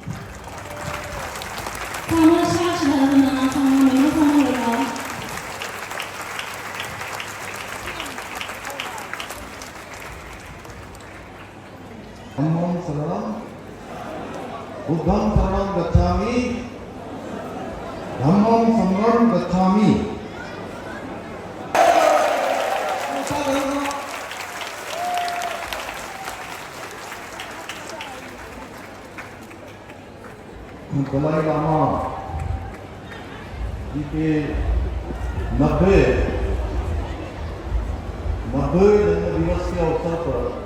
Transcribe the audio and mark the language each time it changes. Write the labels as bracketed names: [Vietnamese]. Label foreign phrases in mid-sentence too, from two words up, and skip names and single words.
[Pali] धम्मं शरणं बुद्धं शरणं गच्छामि धम्मं शरणं गच्छामि। [Hindi] दलाई लामा जी के 90 जन्म दिवस के अवसर पर